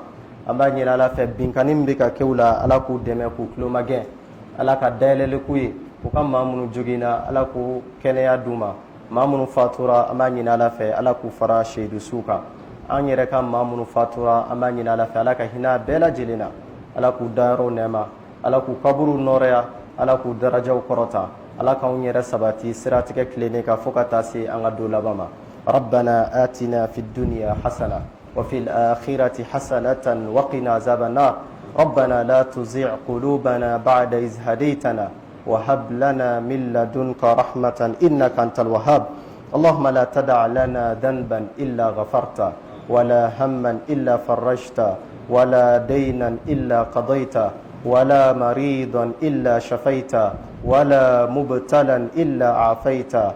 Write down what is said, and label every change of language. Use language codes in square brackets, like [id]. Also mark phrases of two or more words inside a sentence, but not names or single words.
[bm] An b'a ɲini Ala fɛ binkani min bɛ ka kɛ u la Ala k'u dɛmɛ k'u tulo magɛn, Ala ka dayɛlɛli k'u ye u ka maa minnu joginna Ala k'u kɛnɛya d'u ma, maa minnu fatura an b'a ɲini Ala fɛ Ala k'u fara sehidusiw kan. An yɛrɛ ka maa minnu fatura an b'a ɲini Ala fɛ Ala ka hinɛ bɛɛ lajɛlen na, Ala k'u dayɔrɔw nɛɛma, Ala k'u kaburuw nɔrɔya, Ala k'u darajaw kɔrɔta, Ala k'anw yɛrɛ sabati siratigɛ tilennen kan fo ka taa se an ka don laban ma. [ar] ربنا آتنا في الدنيا حسنة وفي الآخرة حسنة وقنا عذاب النار. ربنا لا تزغ قلوبنا بعد إذ هديتنا وهب لنا من لدنك رحمة إنك أنت الوهاب. اللهم لا تدع لنا ذنبا إلا غفرته ولا هما إلا فرجته ولا دينا إلا قضيته ولا مريضا إلا شفيته ولا مبتلا إلا عافيته